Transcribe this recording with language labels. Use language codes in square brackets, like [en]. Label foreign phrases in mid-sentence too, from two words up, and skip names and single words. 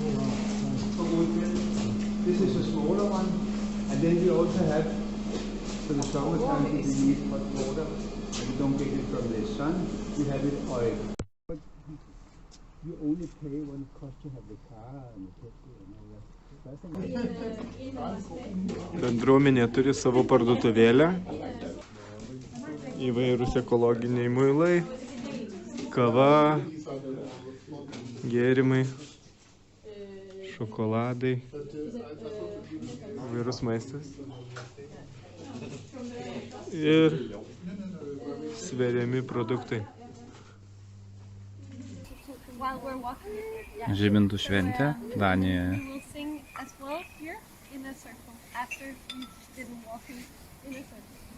[en] This is a smaller one, and then we also have for the summertime we need hot water, and we don't get it from the sun. We have it oil. But you only pay when it costs to have the car and the petrol and all that. [lt] Bendruomenė turi savo parduotuvėlę. Įvairūs ekologiniai muilai, kava, gėrimai, šokoladai, įvairūs maistas ir sveriami produktai. [en] While we're walking, [lt] Žibintų šventė Danijoje. [en] We will sing as well here in a circle after we did walking in a circle.